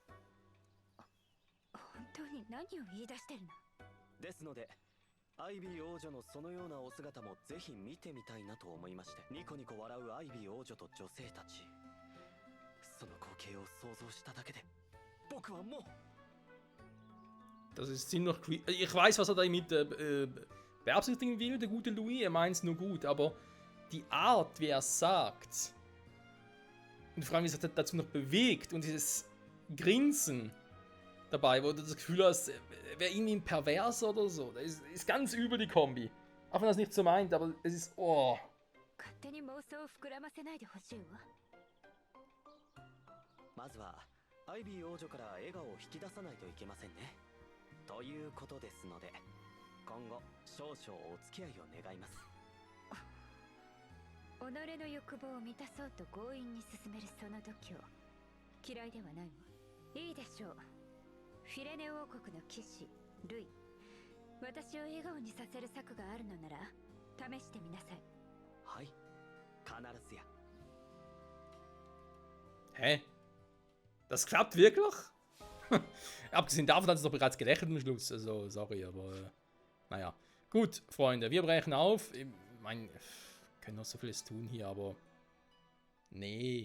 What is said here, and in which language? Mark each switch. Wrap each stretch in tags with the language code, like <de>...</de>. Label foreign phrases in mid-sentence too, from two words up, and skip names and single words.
<ja>本当に何を言い出してるの？ですので、アイビー王女のそのようなお姿もぜひ見てみたいなと思いまして、ニコニコ笑うアイビー王女と女性たち、その光景を想像しただけで、僕はもう。</ja> <de>Das ist ziemlich creepy. Ich weiß, was er damit beabsichtigen will, der gute Louis. Er meint es nur gut, aber die Art, wie er es sagt, und vor allem, wie er sich dazu noch bewegt und dieses Grinsen dabei, wo du das Gefühl hast, er wäre irgendwie ein Perverser oder so. Das ist ganz übel, die Kombi. Auch wenn er es nicht so meint, aber es ist. Oh.</de> <ja>勝手に妄想を膨らませないでほしいわ。まずはアイビー王女から笑顔を引き出さないといけませんね。ということですので、今後少々お付き合いを願います。己の欲望を満たそうと強引に進めるその度胸、嫌いではないわ。いいでしょう。フィレネ王国の騎士ルイ、私を笑顔にさせる策があるのなら試してみなさい。はい、必ずや。</ja> <de>Hä? Das klappt wirklich? Abgesehen davon hat es doch bereits gelächelt am Schluss. Also, sorry, aber naja. Gut, Freunde, wir brechen auf. Ich meine, wir können noch so vieles tun hier, aber nee.</de>